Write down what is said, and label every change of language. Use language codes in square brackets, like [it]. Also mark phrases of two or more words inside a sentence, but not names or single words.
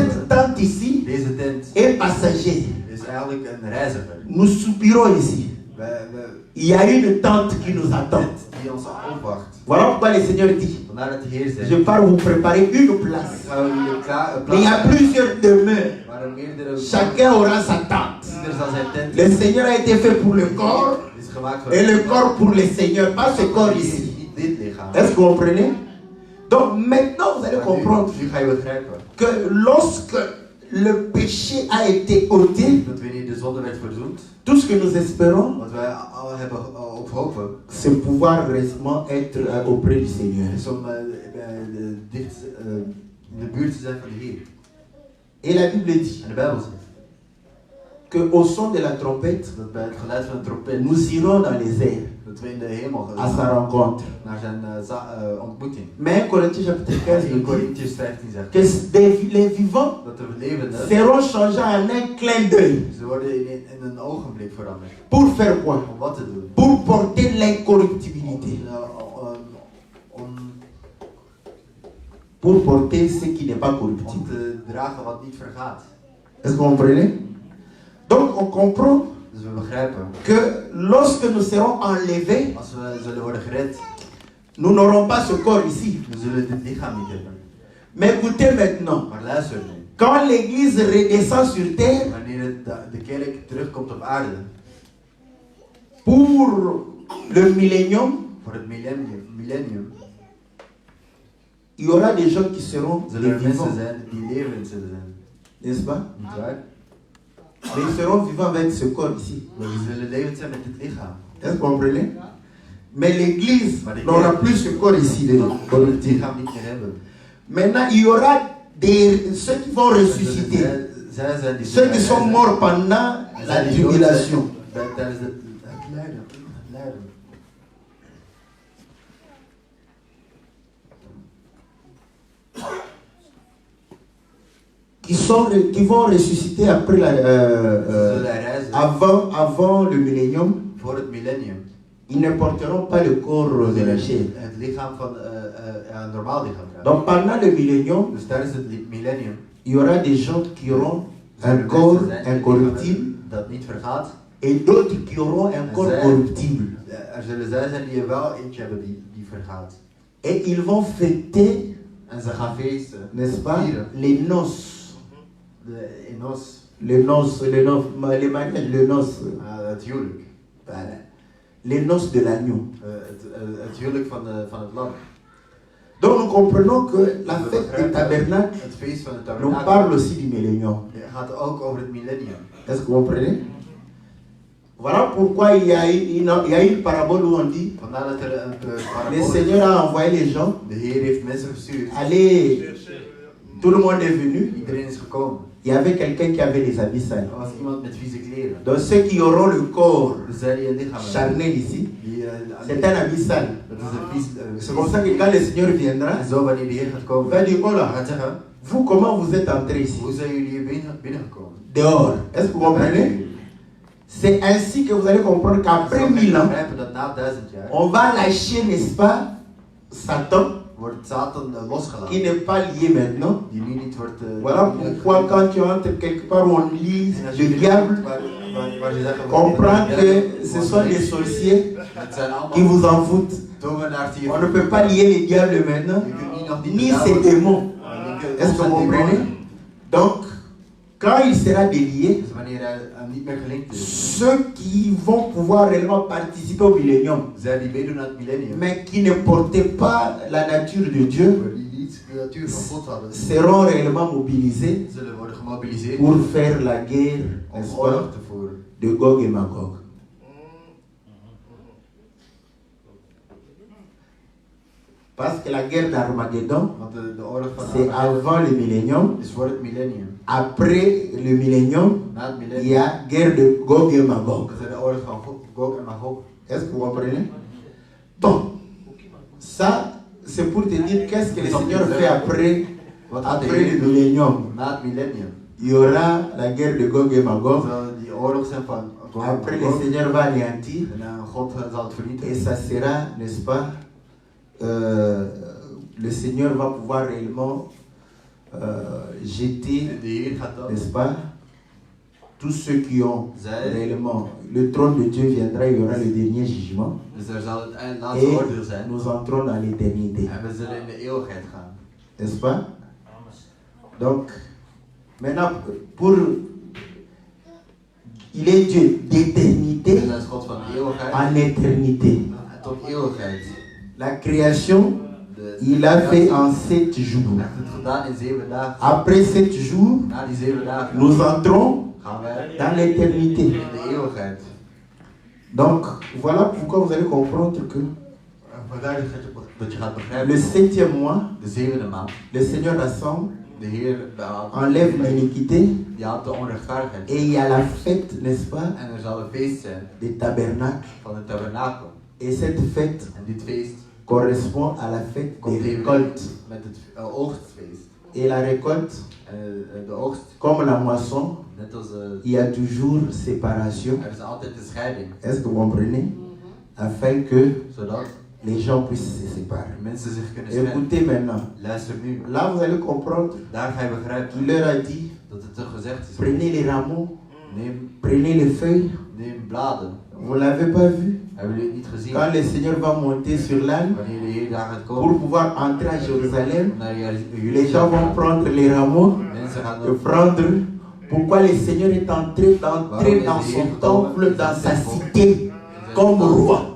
[fr] cette [nl] we, [fr] tente ici [nl] deze tent [fr] est passager. [nl] is eigenlijk een reiziger. [fr] Nous soupirons ici. Il y a une tente qui nous attend. [nl] Tent die ons opwacht. [fr] Voilà pourquoi le Seigneur dit, [nl] Vandaar dat de Heer zegt, [fr] je pars vous préparer une [nl] ik [fr] place. [nl] ga jullie een [fr] Mais il y a [nl] plaats [fr] plusieurs demeures. [nl] waar er meerdere [fr] Chacun aura sa tente. [nl] ieder zal zijn tent [fr] Le Seigneur a été fait pour le corps [nl] is gemaakt voor [fr] et le corps pour le Seigneur, pas ce corps ici. [nl] Niet dit lichaam. [fr] Est-ce que vous comprenez? Donc maintenant vous allez [nl] Maar [fr] comprendre [nl] nu ga je begrijpen [fr] que lorsque le péché a été ôté, [nl] dat wanneer de zonde werd verzoend, [fr] tout ce que nous espérons, [nl] wat wij al hebben op hopen, [fr] c'est pouvoir récemment être auprès du Seigneur. [nl] is om dicht in de buurt te zijn van de Heer. [fr] Et la Bible dit, [nl] En de Bijbel zegt, [fr] qu'au son de la trompette, [nl] Dat bij het geluid van de trompet, [fr] nous irons dans les airs [nl] dat we in de hemel [fr] à sa [nl] gaan [fr] rencontre. [nl] naar zijn ontmoeting. [fr] Mais 1 Corinthiens chapitre 15 [nl] In [fr] nous dit [nl] Corinthians 15 zegt [fr] que les vivants [nl] dat de levenden, [fr] seront changés en un clin d'œil. [nl] ze worden in een ogenblik veranderd. [fr] Pour faire quoi? [nl] Om wat te doen? [fr] Pour porter l'incorruptibilité. Pour porter ce qui n'est pas [nl] Om [fr] corruptible. [nl] te dragen wat niet vergaat. [fr] Est-ce que vous comprenez? Donc on comprend [nl] Dus we begrijpen, [fr] que lorsque nous serons enlevés, [nl] als we zullen worden gered, [fr] nous n'aurons pas ce corps ici. [nl] we zullen dit lichaam niet hebben. [fr] Mais écoutez maintenant, [nl] Maar luister nu. [fr] quand l'Église redescend sur terre [nl] Wanneer de kerk terugkomt op aarde, [fr] pour le millénium, [nl] voor het millennium, [fr] il y aura des gens qui seront des [nl] zullen er [fr] vivants, [nl] mensen zijn die levend zullen zijn. [fr] n'est-ce pas? [nl] Niet waar? [fr] Mais ils seront vivants avec ce corps ici. [nl] Maar we zullen levend zijn met dit lichaam. [fr] Est-ce que vous comprenez? Mais l'Église [nl] Maar de [fr] n'aura [nl] kerk- [fr] plus ce corps ici. [nl] We zullen het lichaam niet meer hebben. [fr] Maintenant, il y aura ceux qui vont ressusciter. [nl] Zij zijn die [fr] Ceux qui sont morts pendant la tribulation. [nl] Tijdens het lijden. [fr] Qui vont ressusciter après avant le millénium. [nl] Voor het millennium. [fr] Ils ne porteront pas le corps de la chair. [nl] Het lichaam van een normaal lichaam. [fr] Donc pendant le millénium, [nl] Dus tijdens het millennium [fr] il y aura des gens qui auront un corps incorruptible [nl] dat niet vergaat. [fr] et d'autres qui auront un corps corruptible. [nl] Er zullen zij zijn die er wel eentje hebben die vergaat. [fr] Et ils vont fêter, [nl] En ze gaan feesten. [fr] n'est-ce pas, [nl] Vieren. [fr] les noces. [nl] De enos. [fr] Les noces, les mariages, les noces. [nl] Het huwelijk. [fr] Les noces de l'agneau. [nl] Het huwelijk van het lam. [fr] Donc nous comprenons que la fête du tabernacle [nl] Het feest van het [fr] nous [nl] tabernakel [fr] parle aussi du millénium. [nl] gaat ook over het millennium. [fr] Est-ce que vous comprenez? Voilà pourquoi il y a une parabole où on dit [nl] Vandaar dat er een [fr] le [nl] parabool is. [fr] Seigneur a envoyé les gens, [nl] De Heer heeft mensen gestuurd. [fr] allez, tout le monde est venu. [nl] Iedereen is gekomen. [fr] Il y avait quelqu'un qui avait les habits sales. [nl] Er was iemand met vieze kleren. [fr] Donc ceux qui auront le corps [nl] Dus zij die een lichaam hebben. [fr] charnel ici, [nl] Die, [fr] c'est un habit sale. [nl] dat is een vies. [fr] C'est comme ça que quand le Seigneur viendra, [nl] En zo wanneer de Heer gaat [fr] il [nl] komen, [fr] va dire, oh [nl] hij [fr] là, [nl] gaat zeggen, [fr] vous comment vous êtes entrés ici? [nl] hoe zijn jullie hier binnengekomen? [fr] Dehors. Est-ce que vous comprenez? C'est ainsi que vous allez comprendre qu'après 1000 ans, [nl] begrijpen dat na 1000 jaar [fr] on va lâcher, n'est-ce pas, Satan, [nl] wordt Satan [fr] qui [nl] losgelaten. [fr] n'est pas lié maintenant. [nl] Die nu niet wordt. [fr] Voilà pourquoi quand tu entres quelque part où on lit [nl] En als je [fr] le diable, [nl] waar je zegt, [fr] comprends que ce sont les sorciers [nl] het zijn [fr] qui [nl] allemaal [fr] vous envoûtent. [nl] tovenaars die [fr] On ne peut pas lier les diables maintenant, [nl] je kunt niet nog die [fr] ni ces démons. Est-ce que vous comprenez? Donc, quand il sera délié, [nl] Dus wanneer hij niet meer gelinkt is, [fr] ceux qui vont pouvoir réellement participer au millénium, [nl] zij die meedoen aan het millennium, [fr] mais qui ne portaient pas la nature de Dieu, [nl] maar die niet de natuur van God hadden, [fr] seront réellement mobilisés [nl] zullen worden gemobiliseerd [fr] pour faire la guerre, [nl] om [fr] n'est-ce [nl] oorlog [fr] pas, [nl] te voeren. [fr] de Gog et Magog. Parce que la guerre d'Armageddon, [nl] Want de oorlog van [fr] c'est [nl] Armageddon [fr] avant le millénium. [nl] is voor het millennium. [fr] Après le millénium, [nl] Na het [fr] il y [nl] millennium [fr] a guerre de Gog et Magog. [nl] is er de oorlog van Gog en Magog. [fr] Est-ce que vous comprenez? Bon, ça, c'est pour te dire qu'est-ce que le Seigneur fait après [nl] Wat gaat de [fr] le [nl] Heer doen [fr] millénium. [nl] na het millennium? [fr] Il y aura la guerre de Gog et Magog. [nl] Zal die oorlog zijn van Gog en [fr] Après, le [nl] Magog. [fr] Seigneur va anéantir. [nl] En God zal het [fr] Et [nl] vernietigen. [fr] ça sera, n'est-ce pas, le Seigneur va pouvoir réellement jeter, [nl] De Heer gaat dan [fr] n'est-ce pas, tous ceux qui ont [nl] zij, [fr] réellement, le trône de Dieu viendra, il y aura le dernier jugement. [nl] dus er zal het laatste [fr] Et [nl] oordeel zijn. [fr] nous entrons dans l'éternité. [nl] En we zullen in de eeuwigheid gaan. [fr] N'est-ce pas? Donc, maintenant, il est Dieu d'éternité [nl] Dus dat is God van eeuwigheid [fr] en éternité. [nl] tot eeuwigheid. [fr] La création, il a fait en 7 jours. [nl] Hij heeft het gedaan in 7 dagen. [fr] Après 7 jours, [nl] Na die 7 dagen [fr] nous entrons [nl] gaan wij [fr] dans l'éternité. [nl] in de eeuwigheid. [fr] Donc, voilà pourquoi vous allez comprendre que [nl] Vandaar dat je gaat [fr] le [nl] begrijpen. [fr] 7e mois, [nl] De 7e maand [fr] le Seigneur rassemble [nl] De Heer [fr] enlève l'iniquité. [nl] die haalt de onrechtvaardigheid. [fr] Et il y a la fête, n'est-ce pas, [nl] En er zal een feest zijn [fr] des tabernacles. [nl] van de tabernakel. [fr] Et cette fête [nl] En dit feest [fr] correspond à la fête [nl] komt [fr] des [nl] even [fr] récoltes. [nl] met het oogstfeest. [fr] Et la récolte, [nl] En de oogst, [fr] comme la moisson, [nl] net als [fr] il y a toujours séparation. [nl] er is altijd de scheiding. [fr] Est-ce que vous comprenez? Afin que [nl] Zodat [fr] les gens puissent se séparer. [nl] mensen zich kunnen scheiden. [fr] Écoutez maintenant. [nl] Luister nu. [fr] Là, vous allez comprendre [nl] Daar ga je begrijpen [fr] qu'il leur a dit, [nl] dat het gezegd is. [fr] prenez les rameaux, [nl] Neem, [fr] prenez les feuilles. [nl] neem bladen. [fr] Vous ne l'avez pas vu? [nl] Hebben jullie het niet gezien? [fr] Quand le Seigneur va monter sur l'âne [nl] Wanneer de Heer daar gaat [fr] pour [nl] komen [fr] pouvoir entrer à Jérusalem, [nl] naar [fr] les gens vont prendre les rameaux [nl] mensen gaan [fr] et prendre. Pourquoi le Seigneur est entré d'entrer dans son temple, dans sa cité, comme roi?